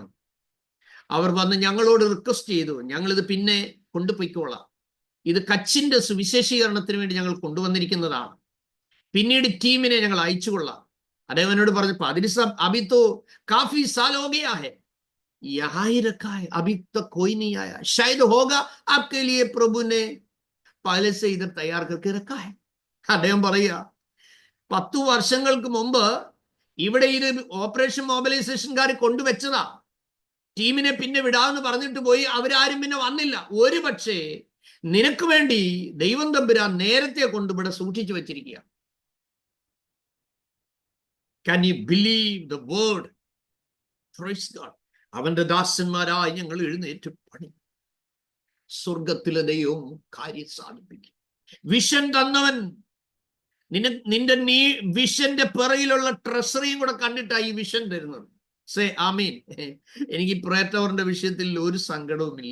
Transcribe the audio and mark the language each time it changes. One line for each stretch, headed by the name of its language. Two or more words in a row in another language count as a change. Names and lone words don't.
Malayalam: അവർ വന്ന് ഞങ്ങളോട് റിക്വസ്റ്റ് ചെയ്തു, ഞങ്ങളിത് പിന്നെ കൊണ്ടുപോയിക്കോളാം, ഇത് കച്ചിന്റെ സുവിശേഷീകരണത്തിന് വേണ്ടി ഞങ്ങൾ കൊണ്ടുവന്നിരിക്കുന്നതാണ്, പിന്നീട് ടീമിനെ ഞങ്ങൾ അയച്ചുകൊള്ളാം. അദ്ദേഹം എന്നോട് പറഞ്ഞു,
Hindi: पादरी साब, अभी तो काफी साल हो गया है, यहाँ ही रखा है, अभी तक कोई नहीं आया, शायद होगा आपके लिए प्रभु ने पहले से इधर तैयार करके रखा है.
Malayalam: അദ്ദേഹം പറയുക, 10 വർഷങ്ങൾക്ക് മുമ്പ് ഇവിടെ ഇത് ഓപ്പറേഷൻ മൊബിലൈസേഷൻകാർ കൊണ്ടുവച്ചതാ. ടീമിനെ പിന്നെ വിടാമെന്ന് പറഞ്ഞിട്ട് പോയി, അവരാരും പിന്നെ വന്നില്ല. ഒരു പക്ഷേ നിനക്ക് വേണ്ടി ദൈവം തമ്പുരാൻ നേരത്തെ കൊണ്ടുവിടെ സൂക്ഷിച്ചു വെച്ചിരിക്കുക.
English: Can you believe the word? Praise God.
Malayalam: അവന്റെ ദാസന്മാരായി ഞങ്ങൾ എഴുന്നേറ്റ് പണി. സ്വർഗത്തിലെ ദൈവം കാര്യം സാധിപ്പിക്കും. വിഷൻ തന്നവൻ നിന്റെ വിഷന്റെ പിറകിലുള്ള ട്രഷറിയും കൂടെ കണ്ടിട്ടാണ് ഈ വിഷൻ തരുന്നത്.
English: Say amen.
Malayalam: എനിക്ക് പ്രയർ ടവറിന്റെ വിഷയത്തിൽ ഒരു സങ്കടവുമില്ല.